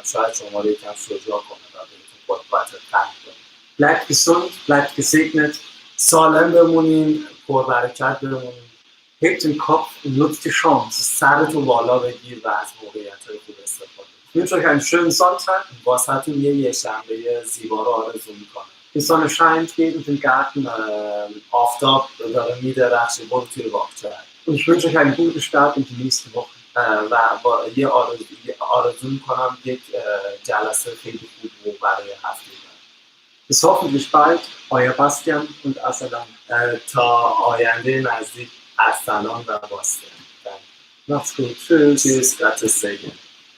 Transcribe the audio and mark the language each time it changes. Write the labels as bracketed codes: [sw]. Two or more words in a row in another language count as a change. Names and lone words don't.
[fa] شاید شما رو یکم شجاع کنه و بهتون قوت تن کنه. [de] Bleibt gesund, bleibt gesegnet. [fa] سالم بمونین، پربرکت بمونین. [de] Hebt den Kopf und nutzt die Chance. [fa] سرتو بالا بگیر و از موقعیت‌های خوب استفاده [de] Ich wünsche euch einen schönen Sonntag. [fa] واسهتون یه شنبه زیبا رو آرزو میکنم. [de] Die Sonne scheint gegen den Garten. [fa] آفتاب داره میدرخشه توی باغچه. [de] Und ich wünsche euch einen guten Start in die nächste Woche. [fa] و با یه آرزو میکنم یک جلسه خیلی خوب برای هفته. [de] Bis hoffentlich bald, euer Bastian und Assalam. [fa] تا آینده نزدیک ارسلان و باستیان. [de] Macht's gut. Tschüss. Tschüss, Gottes Segen.